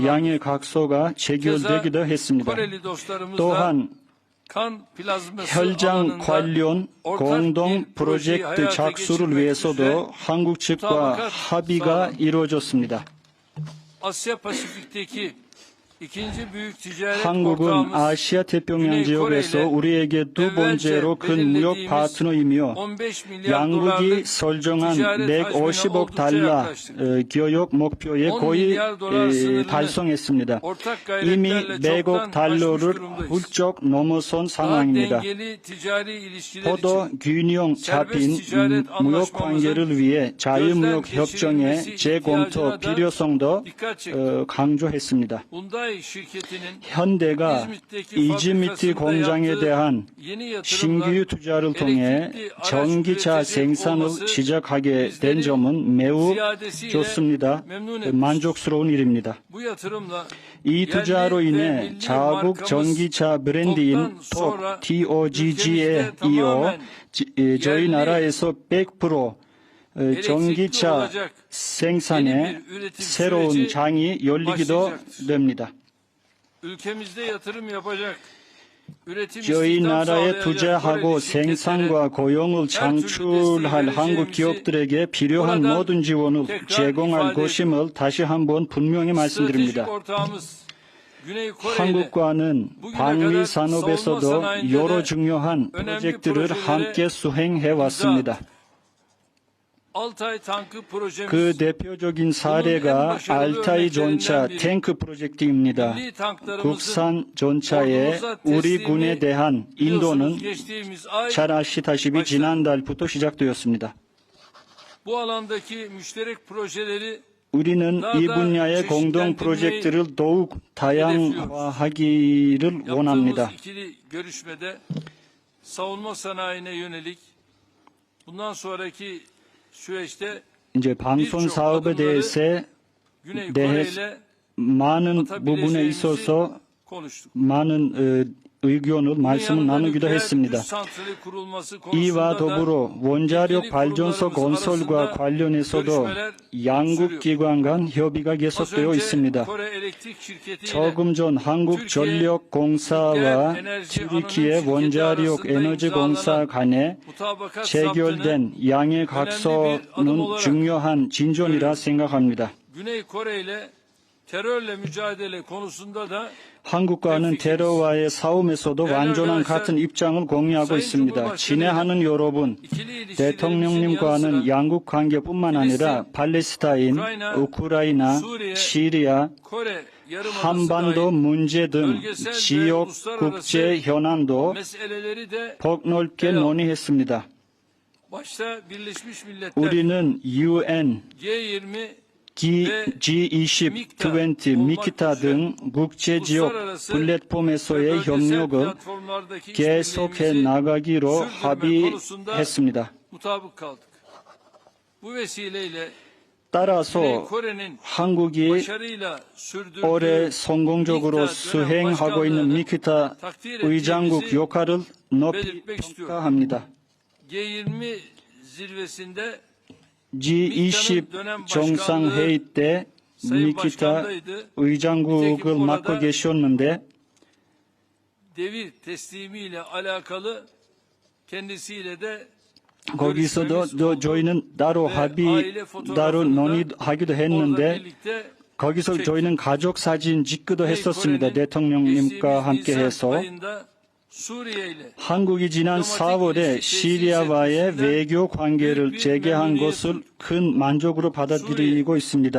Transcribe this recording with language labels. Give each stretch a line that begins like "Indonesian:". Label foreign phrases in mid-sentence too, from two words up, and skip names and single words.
Korean: 양의 각서가 체결되기도 했습니다.
Turkish: Koreli dostlarımızla
Korean: 또한
Turkish: kan plazması
Korean: 혈장
Turkish: alanında
Korean: 관련
Turkish: ortak
Korean: 공동
Turkish: bir projeyi
Korean: 프로젝트
Turkish: hayata
Korean: 착수를
Turkish: geçirmek
Korean: 위해서도
Turkish: üzere
Korean: 한국 측과
Turkish: mutabakat
Korean: 합의가
Turkish: sağlandı.
Korean: 이루어졌습니다.
Turkish: Asya Pasifik'teki ikinci büyük ticaret
Korean: 한국은
Turkish: ortağımız
Korean: 아시아 태평양 지역에서 우리에게 두 번째로 큰 무역 파트너이며
Turkish: 15 milyar
Korean: 양국이
Turkish: dolarlık
Korean: 설정한
Turkish: ticaret hacmine
Korean: 150억
Turkish: oldukça
Korean: 달러
Turkish: yaklaştık.
Korean: 교역 목표에
Turkish: 10
Korean: 거의
Turkish: milyar dolar sınırını
Korean: 달성했습니다.
Turkish: ortak
Korean: 이미
Turkish: gayretlerle
Korean: 100억
Turkish: çoktan aşmış
Korean: 달러를
Turkish: durumdayız.
Korean: 훌쩍 넘어선
Turkish: Daha
Korean: 상황입니다.
Turkish: dengeli ticari ilişkiler
Korean: 포도
Turkish: için
Korean: 균형 잡힌
Turkish: ticaret
Korean: 무역 관계를 위해 자유무역
Turkish: gözden
Korean: 협정의
Turkish: geçirilmesi
Korean: 재검토
Turkish: ihtiyacına da
Korean: 필요성도
Turkish: dikkat çekti.
Korean: 강조했습니다.
Turkish: Hyundai şirketinin
Korean: 현대가 이즈미트 공장에 대한
Turkish: yeni yatırımla
Korean: 신규 투자를 통해 전기차 생산을 시작하게 된 점은 매우 좋습니다. 만족스러운 일입니다.
Turkish: bu yatırımla
Korean: 이 투자로 인해 자국 전기차 브랜드인 톡 TOGG에 이어 저희 나라에서 100% 전기차 생산에 새로운 장이 열리기도 됩니다.
Turkish: ülkemizde yatırım yapacak üretim
Korean: 저희
Turkish: istihdam
Korean: 나라에
Turkish: sağlayacak
Korean: 투자하고
Turkish: Koreli şirketlere
Korean: 생산과 고용을 창출할 한국 기업들에게 필요한 모든 지원을 제공할 것임을 다시 한번 분명히 말씀드립니다.
Turkish: stratejik ortağımız Güney Kore ile
Korean: 한국과는 방위 산업에서도 여러 중요한 프로젝트를 함께 수행해 왔습니다.
Turkish: Altay tankı projemiz
Korean: 그 대표적인 사례가 알타이 전차 탱크 프로젝트입니다.
Turkish: milli tanklarımızın
Korean: 국산 전차에 우리 군에 대한 인도는
Turkish: biliyorsunuz geçtiğimiz ay
Korean: 잘 아시다시피 지난달부터 시작되었습니다.
Turkish: bu alandaki müşterek projeleri
Korean: 우리는 이 분야의 공동 프로젝트를 더욱 다양화하기를
Turkish: yaptığımız
Korean: 원합니다.
Turkish: ikili görüşmede savunma sanayine yönelik bundan sonraki süreçte
Korean: 이제 방송 사업에 대해서
Turkish: Güney Kore ile
Korean: 많은 부분에
Turkish: atabileceğimizi
Korean: 있어서
Turkish: konuştuk.
Korean: 많은 의견을 말씀을 나누기도 했습니다.
Turkish: santrali kurulması
Korean: 이와
Turkish: konusunda da
Korean: 더불어 원자력 발전소 건설과 관련해서도 양국 기관 간 협의가
Turkish: az
Korean: 계속되어
Turkish: önce
Korean: 있습니다.
Turkish: Kore Elektrik Şirketi ile
Korean: 조금 전 한국전력공사와 튀르키예 원자력 에너지공사 간에
Turkish: mutabakat
Korean: 체결된 양해 각서는 중요한 진전이라 생각합니다.
Turkish: Güney Kore ile terörle mücadele konusunda da
Korean: 한국과는 테러와의 싸움에서도 완전한 같은 입장을 공유하고 있습니다. 친애하는 여러분, 대통령님과는 양국 관계뿐만 아니라 팔레스타인, 우크라이나, 시리아,
Turkish: Kore Yarımadası
Korean: 한반도
Turkish: dahil
Korean: 문제 등 지역 국제 현안도
Turkish: meseleleri de
Korean: 폭넓게 논의했습니다.
Turkish: başta Birleşmiş Milletler
Korean: 우리는 UN, G20 G20, 20, 미키타 등 국제지역 플랫폼에서의 협력을
Turkish: platformlardaki
Korean: 계속해 나가기로 합의했습니다.
Turkish: mutabık kaldık. Bu vesileyle
Korean: 따라서
Turkish: Kore'nin
Korean: 한국이
Turkish: başarıyla sürdürdüğü
Korean: 올해 성공적으로 수행하고 있는 미키타 의장국 역할을 높이 평가합니다.
Turkish: G20 zirvesinde
Korean: G20 정상회의 때 미키타 의장국을 맡고 계셨는데
Turkish: devir teslimiyle alakalı kendisiyle de
Korean: 거기서도 저희는 따로 따로 논의하기도 했는데 거기서 저희는 가족 사진 찍기도 했었습니다. 대통령님과 함께 해서 한국이 지난 4월에 시리아와의 외교 관계를 재개한 것을 큰 만족으로 받아들이고 있습니다.